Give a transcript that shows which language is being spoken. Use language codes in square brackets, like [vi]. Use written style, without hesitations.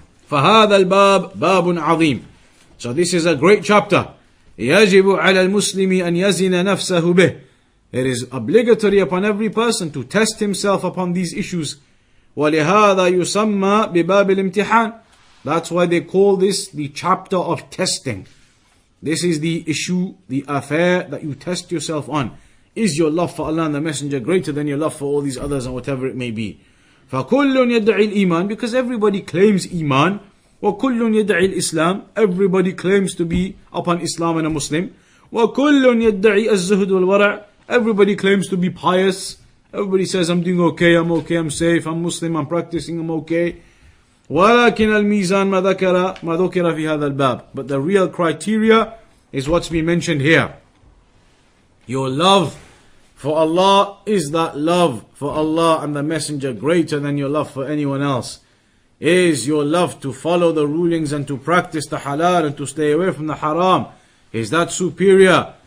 [ar] فهذا الباب باب عظيم. [en] So this is a great chapter. [ar] يجب على المسلم أن يزن نفسه به. [en] It is obligatory upon every person to test himself upon these issues. [ar] ولهذا يسمى بباب الامتحان. [en] That's why they call this the chapter of testing. This is the issue, the affair that you test yourself on. Is your love for Allah and the Messenger greater than your love for all these others and whatever it may be? [ar] فكل يدعي الإيمان, [en] because everybody claims Iman. [ar] وكل يدعي الإسلام, [en] everybody claims to be upon Islam and a Muslim. [ar] وكل يدعي الزهد والورع, [en] everybody claims to be pious. Everybody says, I'm doing okay, I'm safe, I'm Muslim, I'm practicing, I'm okay. [ar] ولكن الميزان ما ذكر في هذا الباب. [en] But the real criteria is what's been mentioned here. Your love for Allah, is that love for Allah and the Messenger greater than your love for anyone else? Is your love to follow the rulings and to practice the halal and to stay away from the haram, is that superior?